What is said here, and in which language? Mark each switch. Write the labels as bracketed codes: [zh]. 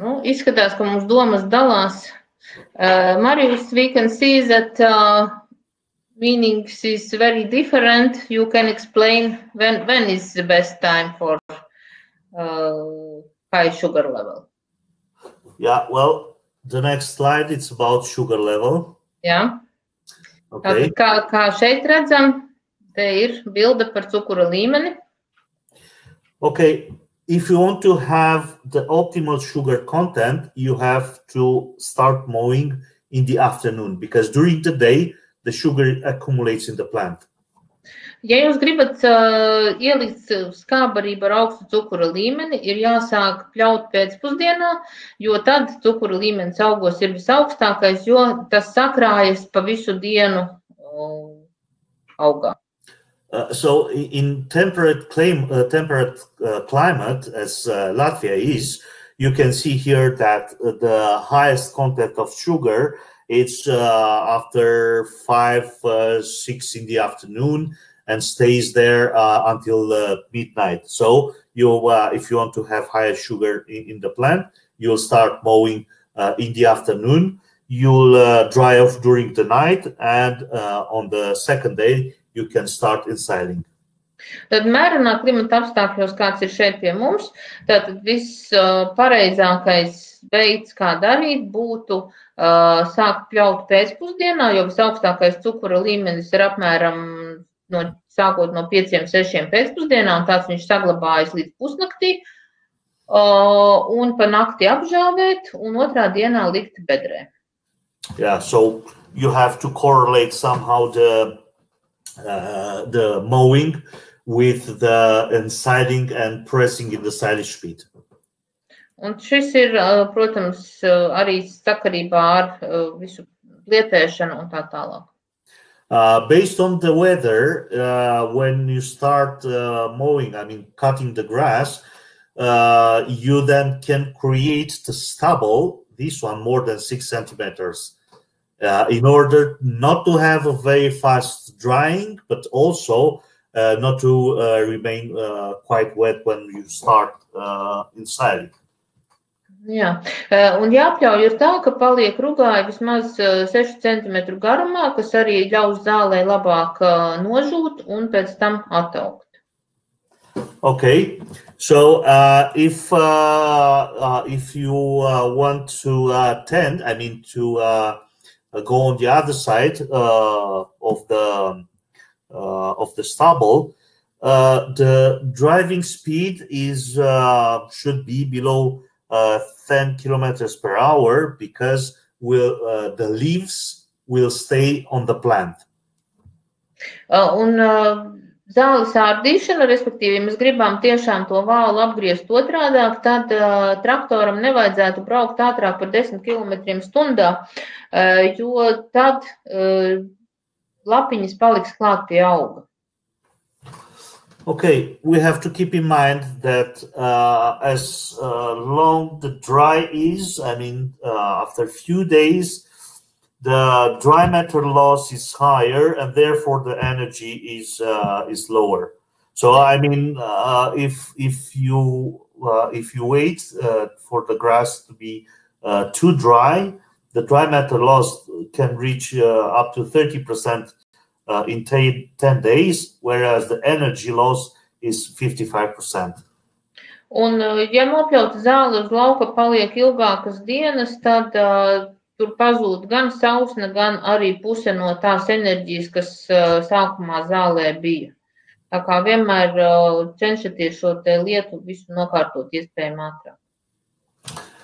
[lv] Izskatās, ka mums domas dalās [en] Marius, we can see that meanings is very different. You can explain when is the best time for high sugar level. Yeah, well, the next slide, it's about sugar level. [lv] Jā. [en] Okay. [lv] Kā šeit redzam, te ir bilde par cukura līmeni. [en] Okay, if you want to have the optimal sugar content, you have to start mowing in the afternoon, because during the day, the sugar accumulates in the plant. [lv] Ja jūs gribat ielikt skābbarību ar augstu cukura līmeni, ir jāsāk pļaut pēcpusdienā, jo tad cukura līmenis augos ir visaugstākais, jo tas sakrājas pa visu dienu augā. [en] So in temperate climate, as Latvia is, you can see here that the highest content of sugar is after 5, 6 in the afternoon and stays there until midnight. So you, if you want to have higher sugar in the plant, you'll start mowing in the afternoon. You'll dry off during the night, and on the second day, you can start ensiling. [lv] Tad mērenā klimata apstākļos, kāds ir šeit pie mums, tātad viss pareizākais veids, kā darīt, būtu sākt pļaut pēcpusdienā, jo visaugstākais cukura līmenis ir apmēram sākot no 5–6 pēcpusdienā, un tāds viņš saglabājas līdz pusnaktī, un pa nakti apžāvēt, un otrā dienā likt bedrē. [en] Yeah, so you have to correlate somehow the mowing with the ensiling and pressing in the silage speed. [lv] Un šis ir, protams, arī sakarībā ar visu lietēšanu un tā tālāk. [en] Based on the weather, when you start mowing, I mean cutting the grass, you then can create the stubble, this one more than 6 centimeters, in order not to have a very fast drying, but also not to remain quite wet when you start ensiling. [lv] Jā, un jāpļauj ir tā, ka paliek rugāji vismaz 6 centimetru garumā, kas arī ļaus zālei labāk nožūt un pēc tam attaukt. [en] Okay, so if you want to tend, I mean to go on the other side of the stubble, the driving speed is should be below 10 kilometers per hour, because the leaves will stay on the plant. [lv] Un zāles ārdīšana, respektīvi, mēs gribam tiešām to vālu apgriezt otrādāk, tad traktoram nevajadzētu braukt ātrāk par 10 km/h, jo tad lapiņas paliks klāt pie auga. [en] Okay, we have to keep in mind that as long the dry is, I mean, after a few days, the dry matter loss is higher, and therefore the energy is lower. So, I mean, if you wait for the grass to be too dry, the dry matter loss can reach up to 30% in 10 days, whereas the energy loss is 55%. [lv] Un, ja nopļauta zāle uz lauka paliek ilgākas dienas, tad tur pazūd gan sausne, gan arī puse no tās enerģijas, kas sākumā zālē bija. Tā kā vienmēr cenšaties šo te lietu visu nokārtot iespējami ātrāk.